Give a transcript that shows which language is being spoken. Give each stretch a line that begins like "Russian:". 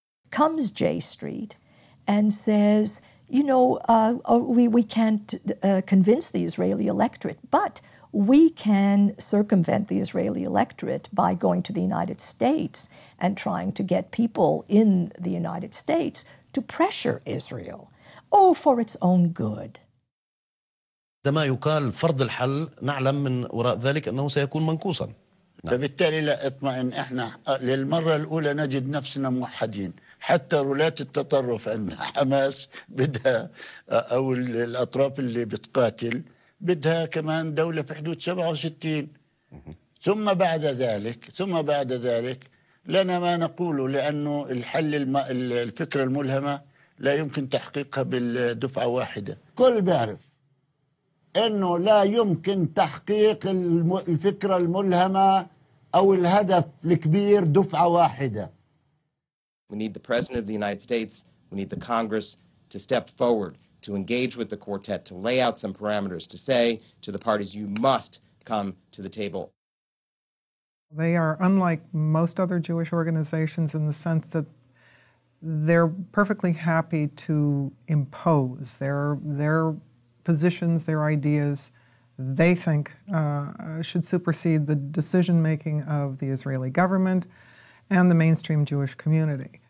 English: Comes J-Street and says, you know, we can't convince the Israeli electorate, but we can circumvent the Israeli electorate by going to the United States and trying to get people in the United States to pressure Israel, for its own good.
Arabic: عندما يقال فرض الحل نعلم من وراء ذلك أنه سيكون منقوصا. فبالتالي لا اطمئن، احنا للمرة الأولى نجد نفسنا موحدين، حتى رولات التطرف عند حماس بدها أو الأطراف اللي بتقاتل بدها كمان دولة في حدود 67. ثم بعد ذلك لنا ما نقوله، لأنه الفكرة الملهمة لا يمكن تحقيقها بالدفعة واحدة. كل بيعرف إنه لا يمكن تحقيق الفكرة الملهمة أو الهدف الكبير دفعة واحدة.
English: We need the President of the United States, we need the Congress to step forward, to engage with the quartet, to lay out some parameters, to say to the parties, you must come to the table. They are unlike most other Jewish organizations in the sense that they're perfectly happy to impose their positions, their ideas, they think should supersede the decision-making of the Israeli government and the mainstream Jewish community.